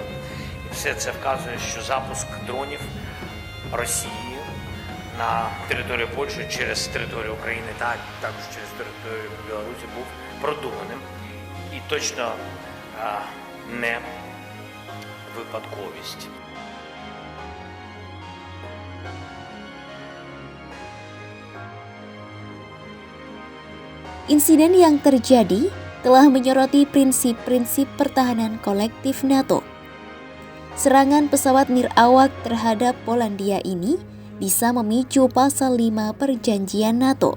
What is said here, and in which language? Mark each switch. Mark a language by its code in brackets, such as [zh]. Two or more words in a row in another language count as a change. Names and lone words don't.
[uk] І все це вказує, що запуск дронів Росії на територію Польщі через територію України та також через територію Білорусі був продуманим і точно не випадковість. [id] Insiden yang terjadi telah menyoroti prinsip-prinsip pertahanan kolektif NATO. Serangan pesawat nirawak terhadap Polandia ini bisa memicu pasal 5 perjanjian NATO.